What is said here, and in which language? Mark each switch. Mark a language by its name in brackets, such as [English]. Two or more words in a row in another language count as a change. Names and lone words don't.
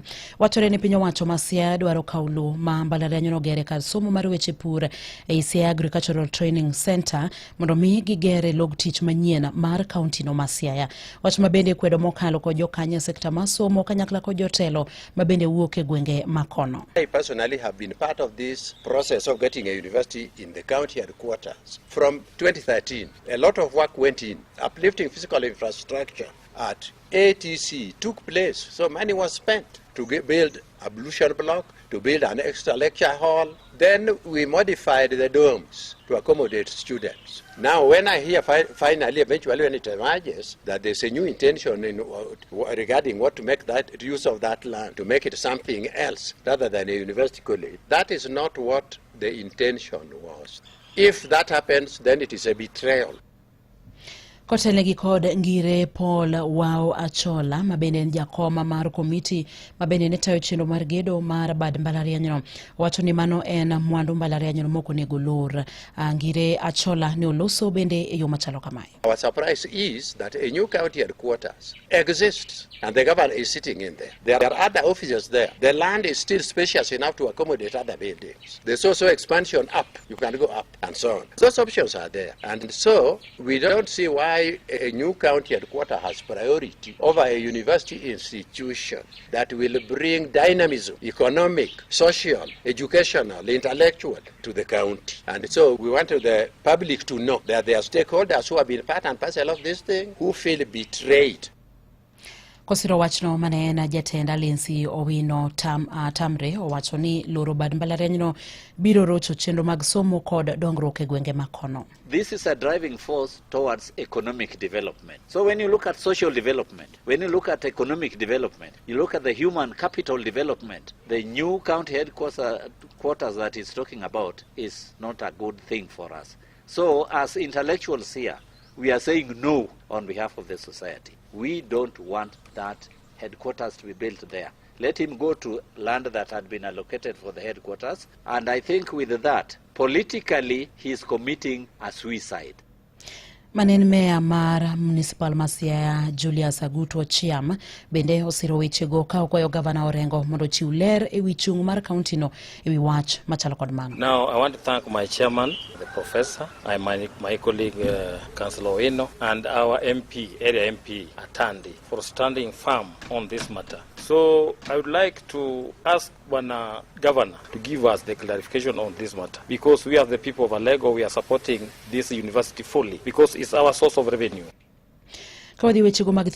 [Luo (Kenya and Tanzania)] Wachore ni piny owacho ma Siaya dwaro kawo lowo ma mbalariany no gere kar somo mar weche pur e Siaya Agricultural Training Center mondo mi gigere log tich manyien mar kaonti no ma Siaya. Wach mabende kwedo mokalo kod jokanye sekta ma somo kanyakla kod jotelo mabende wuok e gwenge makono. [English] I personally have been part of this process of getting a university in the county headquarters. From 2013, a lot of work went in. Uplifting physical infrastructure at ATC took place, so money was spent to build ablution block, to build an extra lecture hall. Then we modified the dorms to accommodate students. Now, when I hear finally, eventually, when it emerges that there's a new intention regarding what to make that use of that land, to make it something else rather than a university college, that is not what the intention was. If that happens, then it is a betrayal. [Luo (Kenya and Tanzania)] Kotelegi kod ngire Paul Wao Achola mabende jakoma mar komiti mabende ne tayo chenro mar gedo mar bad mbalariany no wacho ni mano en mwandu mbalariany no moko nego lor. Ngire Achola ne oloso bende e yo machalo kamae. [English] Our surprise is that a new county headquarters exists and the governor is sitting in there. There are other offices there. The land is still spacious enough to accommodate other buildings. There's also expansion up. You can go up and so on. Those options are there. And so we don't see why a new county headquarters has priority over a university institution that will bring dynamism, economic, social, educational, intellectual to the county. And so we want the public to know that there are stakeholders who have been part and parcel of this thing who feel betrayed. [Luo (Kenya and Tanzania)] Kosiro wachno mane na jatenda Linsi Owino Tamre owacho ni loro bad mbalariany no biro rocho chenro mag somo kod dongruok e gwenge makono. [English] This is a driving force towards economic development. So when you look at social development, when you look at economic development, you look at the human capital development, the new county headquarters that he's talking about is not a good thing for us. So as intellectuals here, we are saying no on behalf of the society. We don't want that headquarters to be built there. Let him go to land that had been allocated for the headquarters. And I think with that, politically, he's committing a suicide. [Luo (Kenya and Tanzania)] Manen meya mar municipal ma Siaya Julius Aguto Chiam bende osiro wechego ka okwayo Gavana Orengo mondo chiw ler ewi chung mar kaunti no ewi wach machalo kod mano. [English] Now I want to thank my chairman, the professor, and my colleague Councillor Orengo, and our MP, area MP Atandi, for standing firm on this matter. So I would like to ask Governor to give us the clarification on this matter, because we are the people of Alego, we are supporting this university fully because it's our source of revenue.